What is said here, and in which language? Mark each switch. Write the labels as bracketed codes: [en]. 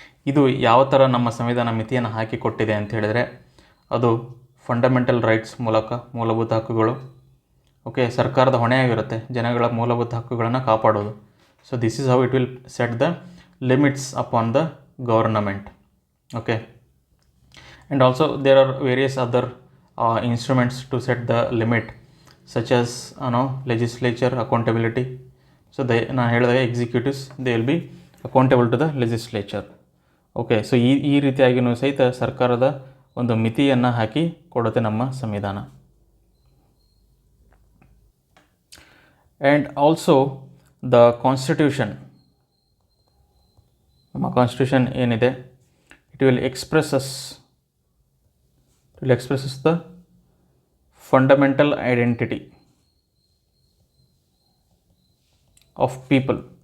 [kn] ಇದು ಯಾವ ಥರ ನಮ್ಮ ಸಂವಿಧಾನ ಮಿತಿಯನ್ನು ಹಾಕಿಕೊಟ್ಟಿದೆ ಅಂತ ಹೇಳಿದರೆ, ಅದು ಫಂಡಮೆಂಟಲ್ ರೈಟ್ಸ್ ಮೂಲಕ, ಮೂಲಭೂತ ಹಕ್ಕುಗಳು. ಓಕೆ, ಸರ್ಕಾರದ ಹೊಣೆಯಾಗಿರುತ್ತೆ ಜನಗಳ ಮೂಲಭೂತ ಹಕ್ಕುಗಳನ್ನು ಕಾಪಾಡೋದು. [en] So this is how it will set the limits upon the government. Okay, and also there are various other instruments to set the limit, such as legislature accountability. So [kn] ನಾನು ಹೇಳಿದಾಗ [en] Executives they will be accountable to the legislature. [kn] Okay, so ಈ ರೀತಿಯಾಗಿಯೂ ಸಹಿತ ಸರ್ಕಾರದ ಒಂದು ಮಿತಿಯನ್ನು ಹಾಕಿ ಕೊಡುತ್ತೆ ನಮ್ಮ ಸಂವಿಧಾನ. [en] and also the constitution, [kn] ನಮ್ಮ ಕಾನ್ಸ್ಟಿಟ್ಯೂಷನ್ ಏನಿದೆ, [en] It will expresses the fundamental identity of people.